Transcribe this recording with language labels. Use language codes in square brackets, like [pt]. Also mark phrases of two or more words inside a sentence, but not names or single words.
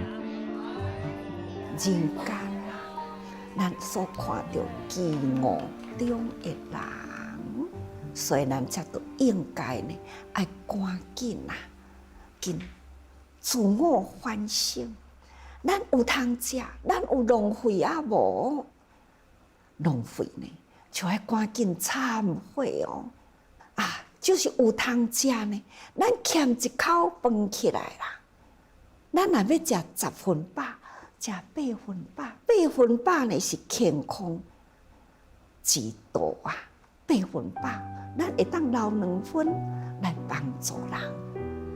[nan] 人间啊，咱所看到饥饿中的人，所以咱才都应该呢，要赶紧啊，紧自我反省。咱有通食，咱有浪费啊无？浪费呢，就要赶紧忏悔哦。啊，就是有通食呢，咱欠一口饭起来啦。咱若要食10分饱，食8分饱，8分饱呢是健康之道啊。8分饱，咱会当留2分来帮助人。